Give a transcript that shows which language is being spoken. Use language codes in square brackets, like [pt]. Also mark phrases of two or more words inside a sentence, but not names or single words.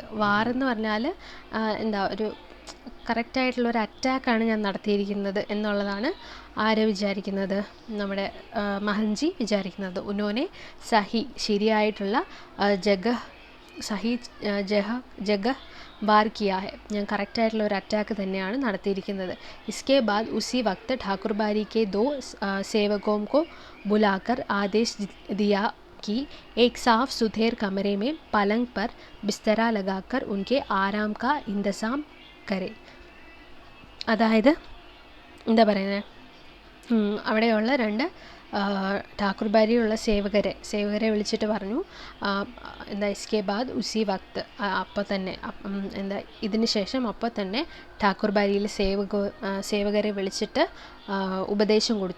[ml] വാറെന്ന് പറഞ്ഞാൽ എന്താ ഒരു കറക്റ്റായിട്ടുള്ളൊരു അറ്റാക്കാണ് ഞാൻ നടത്തിയിരിക്കുന്നത് എന്നുള്ളതാണ് ആര് വിചാരിക്കുന്നത്, നമ്മുടെ മഹൻജി വിചാരിക്കുന്നത്. [hi] उन्होंने सही [ml] ശരിയായിട്ടുള്ള [hi] जगह बार किया है, [ml] ഞാൻ കറക്റ്റായിട്ടുള്ള ഒരു അറ്റാക്ക് തന്നെയാണ് നടത്തിയിരിക്കുന്നത്. [hi] इसके बाद उसी वक्त ठाकुरबाड़ी के दो सेवकों को बुलाकर आदेश दिया कि एक साफ सुथरे कमरे में पलंग पर बिस्तरा लगाकर उनके आराम का इंतज़ाम करें. [ml] അതായത് എന്താ പറയുന്നത്, അവിടെയുള്ള രണ്ട് ഠാക്കുർബാരിയുള്ള സേവകരെ വിളിച്ചിട്ട് പറഞ്ഞു, എന്താ [hi] इसके बाद उसी वक्त, [ml] അപ്പോൾ തന്നെ എന്താ ഇതിന് ശേഷം അപ്പോൾ തന്നെ ഠാക്കുർബാരിയിൽ സേവകരെ വിളിച്ചിട്ട് ഉപദേശം കൊടുത്തു.